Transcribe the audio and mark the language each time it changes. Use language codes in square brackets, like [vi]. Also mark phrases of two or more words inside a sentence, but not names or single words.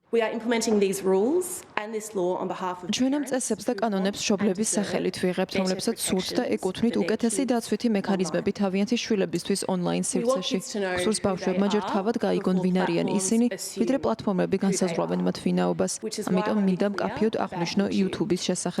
[en] We are implementing these rules and this law on behalf of [ka] ჩვენ ამ წესებს და კანონებს მშობლების სახელით ვიღებთ, რომლებსაც სურთ და ეკუთვნით უკეთესი დაცვითი მექანიზმები თავიანთი შვილებისთვის ონლაინ სივრცეში. გსურს ბავშვებმა ჯერ თავად გაიგონ ვინ არიან ისინი, ვიდრე პლატფორმები განსაზღვრავენ მათ ვინაობას. ამიტომ მინდა მკაფიოდ აღვნიშნო YouTube-ის შესახებ.